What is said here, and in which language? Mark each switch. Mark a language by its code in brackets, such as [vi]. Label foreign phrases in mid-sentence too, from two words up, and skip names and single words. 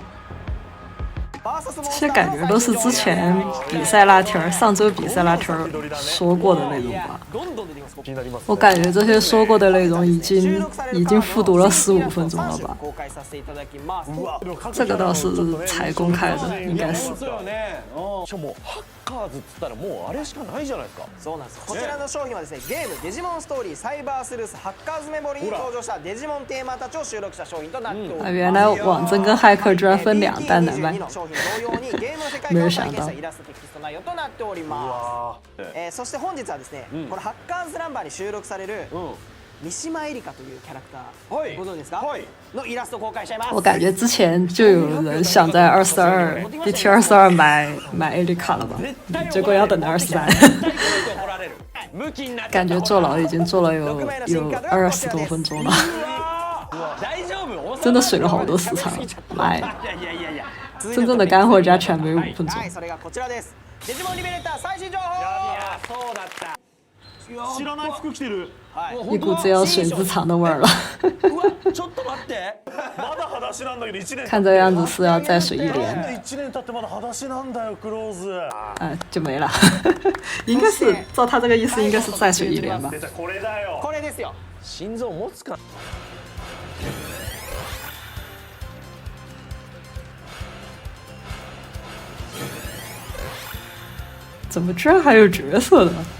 [zh] 这些感觉都是之前比赛那天上周比赛那天说过的内容吧。我感觉这些说过的内容已经复读了15分钟了吧。这个倒是才公开的，应该是。 [ja] ハッカーズっつったらもうあれしかないじゃないですか。そうなんです。こちらの商品はですね、ゲームデジモンストーリーサイバースルースハッカーズメモリーに登場したデジモンテーマたちを収録した商品となっております。 [zh] 原来网真跟骇客居然分2弹来卖，没有想到。 [ja] そして本日はですね、このハッカーズナンバーに収録される三島エリカというキャラクター、ご存知ですか？のイラスト公開しちゃいます。 [zh] 我感觉之前就有人想在22 BT22买艾丽卡了吧，结果要等到23。感觉坐牢已经坐了有20多分钟了，真的水了好多时长。来，真正的干货加全没5分钟。 [ja] デジモンリベレーター最新情報。そうだった。知らない服着てる。 [zh] 一股子要水之长的味儿了。 [ja] ちょっと待って。まだ裸足なんだけど1 年。 [zh] 看这样子是要再水1年。 [ja] 1 年経ってまだ裸足なんだよクローズ。 [zh] 就没了。应该是照他这个意思，应该是再水1年吧。 [ja] これだよ。これですよ。心臓持つか。 [zh] 怎么居然还有角色的？